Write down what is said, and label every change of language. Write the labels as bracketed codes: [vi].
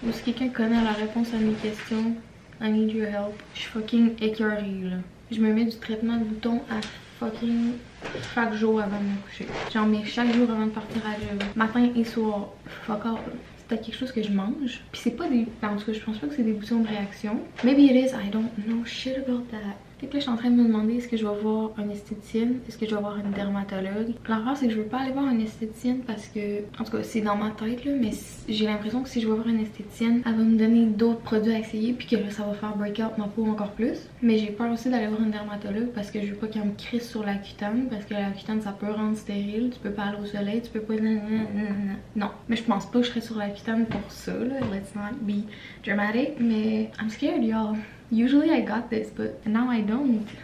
[fr] Ou si quelqu'un connaît la réponse à mes questions, [en] I need your help. [fr] Je suis fucking écœurée là. Je me mets du traitement de boutons à fucking chaque jour avant de me coucher. J'en mets chaque jour avant de partir à l'œuvre. Matin et soir. Fuck all. C'est quelque chose que je mange. Puis c'est pas des... En tout cas, je pense pas que c'est des boutons de réaction. [en] Maybe it is, I don't know shit about that. [fr] Fait que là, je suis en train de me demander est-ce que je vais voir un esthéticienne, est-ce que je vais voir une dermatologue. L'affaire, c'est que je veux pas aller voir une esthéticienne parce que, en tout cas, c'est dans ma tête là, mais j'ai l'impression que si je vais voir une esthéticienne, elle va me donner d'autres produits à essayer, puis que là, ça va faire [en] break out [fr] ma peau encore plus. Mais j'ai peur aussi d'aller voir une dermatologue parce que je veux pas qu'elle me crisse sur la cutane, parce que la cutane, ça peut rendre stérile, tu peux pas aller au soleil, tu peux pas... Non, mais je pense pas que je serais sur la cutane pour ça, là. [en] Let's not be dramatic, mais I'm scared, y'all. Usually I got this, but now I don't.